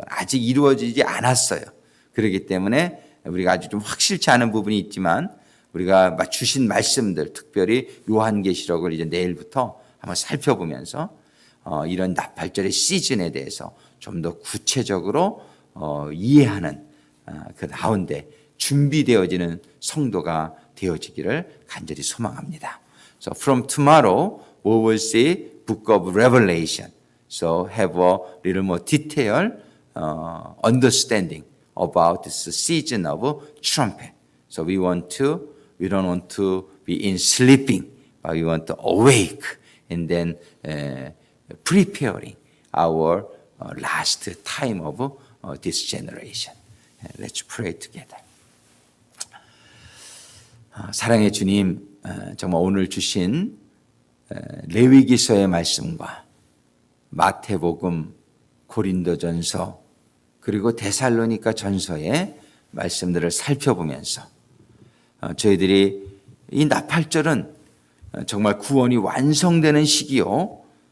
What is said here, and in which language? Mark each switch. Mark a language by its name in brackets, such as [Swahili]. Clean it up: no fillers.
[Korean] 아직 이루어지지 않았어요. 그렇기 때문에 우리가 아주 좀 확실치 않은 부분이 있지만 우리가 주신 말씀들, 특별히 요한계시록을 이제 내일부터 한번 살펴보면서 이런 나팔절의 시즌에 대해서 좀 더 구체적으로 이해하는 그 가운데 준비되어지는 성도가 되어지기를 간절히 소망합니다. [English] So from tomorrow we will see Book of Revelation. So have a little more detailed understanding about this season of trumpet. So we don't want to be in sleeping, but we want to awake and then preparing our last time of this generation. Let's pray together. [Korean] 사랑의 주님, 정말 오늘 주신 레위기서의 말씀과 마태복음, 고린도전서 그리고 데살로니가 전서의 말씀들을 살펴보면서 저희들이 이 나팔절은 정말 구원이 완성되는 시기요,